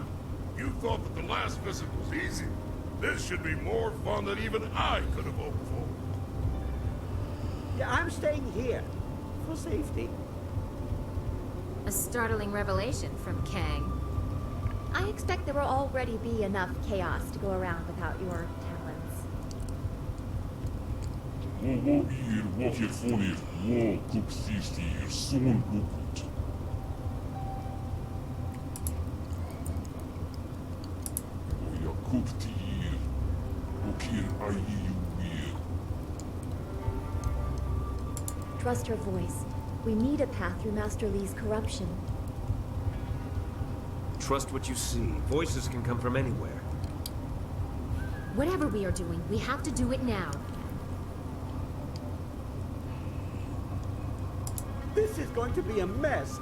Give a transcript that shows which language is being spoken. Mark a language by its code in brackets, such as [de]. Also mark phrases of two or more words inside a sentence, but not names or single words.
[en] You thought that the last visit was easy. This should be more fun than even I could have hoped for. Yeah, I'm staying here. For safety. A startling revelation from Kang. I expect there will already be enough chaos to go around without your talents. Wo ir wo hier fonir wo kupsistir son ukut. O ja kuptir o kir ayiuir. Trust her voice. We need a path through Master Li's corruption. Trust what you see. Voices can come from anywhere. Whatever we are doing, we have to do it now. This is going to be a mess.